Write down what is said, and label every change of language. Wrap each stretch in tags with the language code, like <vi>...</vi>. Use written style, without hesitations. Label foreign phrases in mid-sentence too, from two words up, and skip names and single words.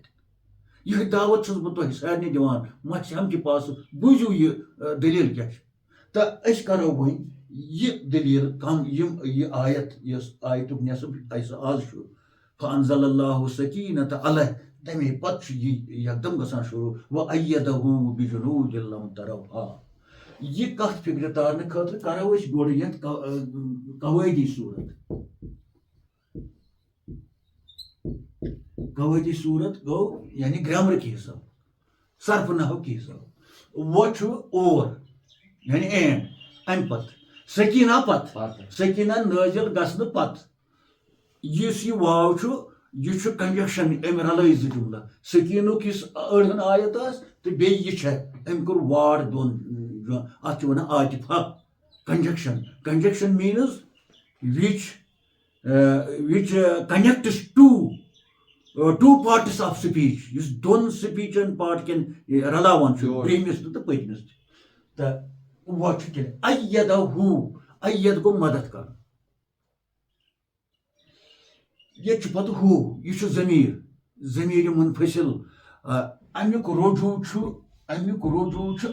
<ks>یِہے دعوت چھُس بہٕ تۄہہِ سارنٕے دِوان مَژھِ ہم کہِ پاسہٕ بوٗزِو یہِ دٔلیٖل کیاہ چھِ تہٕ أسۍ کرو وۄنۍ یہِ دٔلیٖل کم یہِ آیت یۄس آیتُک نٮ۪صف اَسہِ آز چھُ</ks> <ar>فانزل اللہ سکیٖنۃ علیہ</ar> <ks>تمے پتہٕ چھُ یہِ یکدم گژھان شروٗع</ks> <ar>وَأَیَّدَہُ بِجُنوٗدٍ لَمْ تَرَوْہَا</ar> <ks>یہِ کتھ فِکرِ تارنہٕ خٲطرٕ کرو أسۍ گۄڈٕ یتھ قوٲیدی صوٗرت قوٲیدی صوٗرت گوٚو یعنی</ks> <ur>گرامر کے حساب</ur> <ks>صرف</ks> <ur>نحو کے حساب</ur> <ks>وۄنۍ چھُ اور یعنی اینڈ امہِ پتہٕ سکیٖنہ پتہٕ سکیٖنہ نٲزِل گژھنہٕ پتہٕ یُس یہِ واو چھُ یہِ چھُ کنجکشن أمۍ رلٲے زٕ جملہٕ سکیٖنُک یُس أڑہن آیت ٲس تہٕ بیٚیہِ یہِ چھےٚ أمۍ کوٚر واڑ دۄن اتھ چھِ ونان عاطفہ کنجکشن میٖنٕز</ks> <en>which connects two parts of speech</en> <ks>یُس دۄن سپیٖچن پارٹ کٮ۪ن رلاوان چھُ برٛونٛہمِس تہِ تہٕ پٔتمِس تہِ تہٕ وۄنۍ چھُ کیٚنٛہہ اَیَّدَہُ اَیَد گوٚو مدد کرُن ییٚتہِ چھُ پتہٕ ہوٗ یہِ چھُ ضمیٖر منفصل امیُک رجوٗع چھُ</ks>